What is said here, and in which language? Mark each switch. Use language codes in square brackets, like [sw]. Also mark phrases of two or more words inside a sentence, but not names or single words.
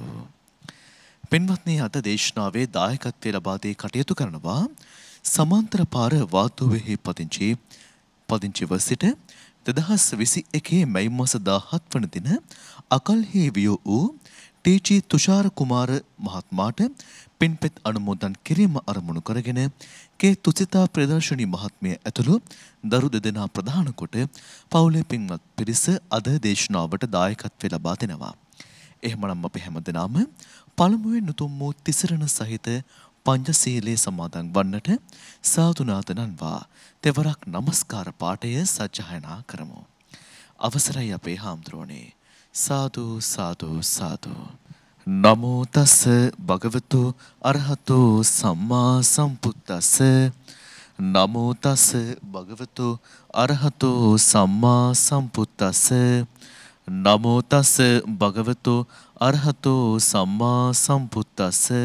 [si] පින්වත්නි, අද දේශනාවේ දායකත්වය ලබා දී කටයුතු කරනවා සමාන්තර පාර වාතුවෙහි පදිංචිව සිට 2021 මැයි මාස 17 වන දින අකල්හි විය වූ ටීචී තුෂාර කුමාර මහත්මයාට පින්පෙත් අනුමෝදන් කිරීම අරමුණු කරගෙන කේ තුසිතා ප්‍රදර්ශනී මහත්මිය ඇතුළු දරු දෙදෙනා ප්‍රධාන කොට පවුලේ පින්වත් පිරිස අද දේශනාවට දායකත්වය ලබා දෙනවා. එහෙමනම් අපි හැමදෙනාම පළමුවෙන් උතුම් වූ තිසරණ සහිත පංචශීලයේ සමාදන් වන්නට සාදුනාදනන්වා තෙවරක් නමස්කාර පාඨය සජ්ජායනා කරමු. අවසරයි අපේ හාමුදුරුවනේ. [pi] සාදු සාදු සාදු. නමෝ තස් භගවතු අරහතෝ සම්මා සම්පුද්දස්ස. නමෝ තස් භගවතු අරහතෝ සම්මා සම්පුද්දස්ස. නමෝ තස් භගවතු අරහතෝ සම්මා සම්පුද්දස්ස.